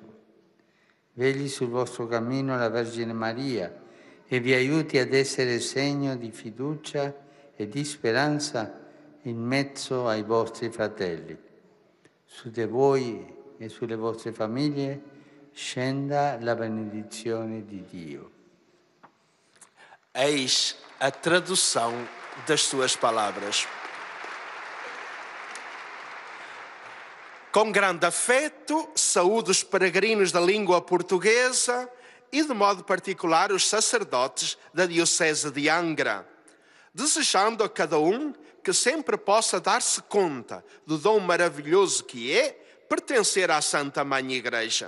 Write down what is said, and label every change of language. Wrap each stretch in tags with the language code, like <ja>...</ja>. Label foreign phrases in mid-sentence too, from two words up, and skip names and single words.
<it>Vegli sul vostro cammino la Vergine Maria e vi aiuti ad essere segno di fiducia e di speranza in mezzo ai vostri fratelli. Su di voi e sulle vostre famiglie scenda la benedizione di Dio.</it> <pt>Eis a tradução das suas palavras. Com grande afeto, saúdo os peregrinos da língua portuguesa e, de modo particular, os sacerdotes da Diocese de Angra, desejando a cada um que sempre possa dar-se conta do dom maravilhoso que é pertencer à Santa Mãe Igreja.</pt>